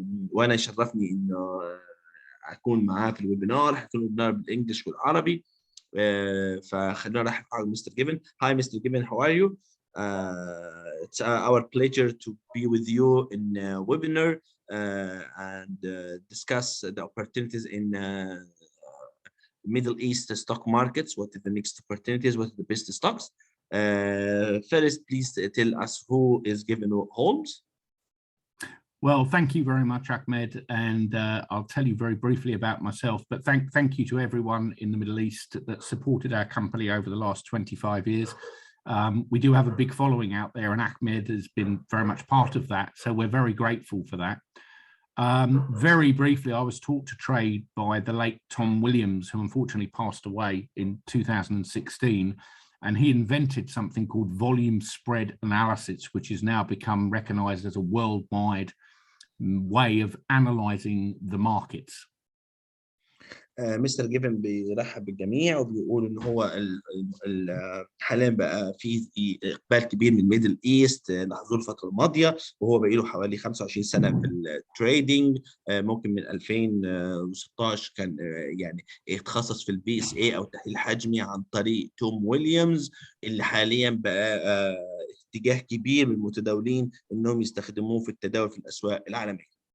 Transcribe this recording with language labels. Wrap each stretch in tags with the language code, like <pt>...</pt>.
<ar>وأنا يشرفني إنه هكون معاه في الوبينار. هيكون الوبينار بالانجلش والعربي. فخلينا نرحب بمستر جيڤين.</ar> <en>Hi Mr. Given, how are you? It's our pleasure to be with you in webinar and discuss the opportunities in Middle East stock markets. What are the next opportunities? What are the best stocks? First, please tell us who is Given Holmes. Well, thank you very much, Ahmed, and I'll tell you very briefly about myself, but thank you to everyone in the Middle East that supported our company over the last 25 years. We do have a big following out there, and Ahmed has been very much part of that, so we're very grateful for that. Very briefly, I was taught to trade by the late Tom Williams, who unfortunately passed away in 2016, and he invented something called volume spread analysis, which has now become recognized as a worldwide way of analyzing the markets.</en> <ar>مستر جيفن بيرحب بالجميع وبيقول ان هو حاليا بقى في اقبال كبير من الميدل ايست لحضور الفتره الماضيه، وهو بقى له حوالي 25 سنه في التريدينج. ممكن من 2016 كان يعني يتخصص في البي اس اي او التحليل الحجمي عن طريق توم ويليامز، اللي حاليا بقى اتجاه كبير من المتداولين انهم يستخدموه في التداول في الاسواق العالميه.</ar>